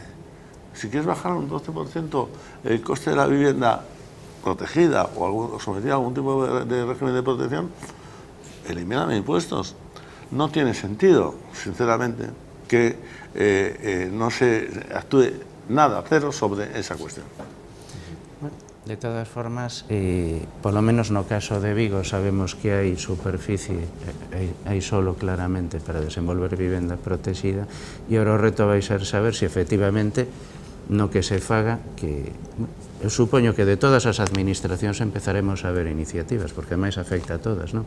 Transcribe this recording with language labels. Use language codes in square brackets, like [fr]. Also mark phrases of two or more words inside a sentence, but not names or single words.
[es] Si quieres bajar un 12% el coste de la vivienda protegida o sometida a algún tipo de régimen de protección, elimíname impuestos. No tiene sentido, sinceramente, que no se actúe nada, cero, sobre esa cuestión. [gl] De todas formas, por lo menos no caso de Vigo, sabemos que hai superficie, hai solo claramente para desenvolver vivenda protegida, e ahora o reto vai ser saber se efectivamente no que se faga, que eu supoño que de todas as administracións empezaremos a ver iniciativas, porque máis afecta a todas, non?